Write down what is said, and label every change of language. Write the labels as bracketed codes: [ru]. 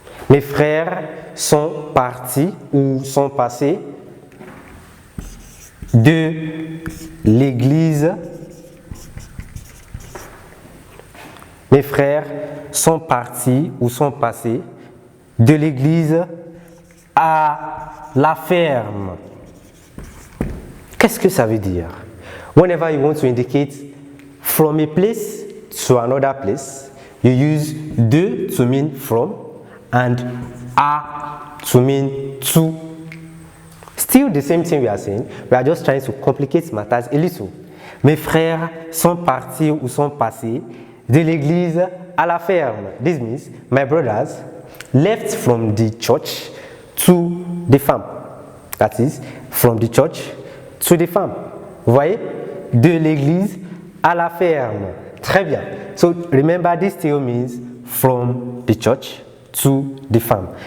[fr] Mes frères sont partis ou sont passés de l'église. Mes frères sont partis ou sont passés de l'église à la ferme. Qu'est-ce que ça veut dire? [en] Whenever you want to indicate from a place to another place, you use de to mean from and a to mean to. Still the same thing we are saying, we are just trying to complicate matters a little. [fr] Mes frères sont partis ou sont passés de l'église à la ferme. [en] This means my brothers left from the church to the farm. That is, from the church to the farm. [fr] Vous voyez? De l'église à la ferme. Très bien. [en] So remember, this still means from the church to the farm.